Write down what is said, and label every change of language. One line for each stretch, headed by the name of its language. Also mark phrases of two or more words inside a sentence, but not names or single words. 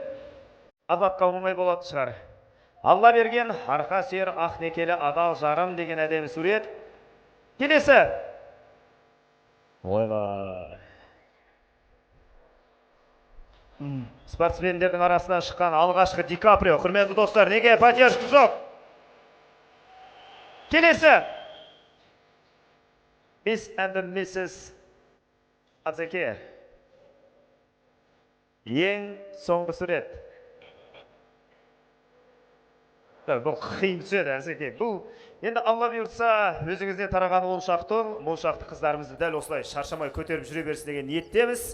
Kazakh: Азатқа оңай болады шығар. Алла берген арқа сүйер ақ некелі адал жарым деген әдемі сурет. Келесі. Ойбай. Спортсмендердің арасынан шыққан алғашқы Ди Каприо. Құрметті достар, неге поддержка жоқ? Келесі.
English: Miss and Mrs.
Kazakh: Азеке. Ең соңғы сурет. Бұл қиын түседі әзеке. Бұл енді Алла бұйыртса өзіңізден тараған моншақты қыздарымызды дәл осылай шаршамай көтеріп жүре берсін деген ниеттеміз.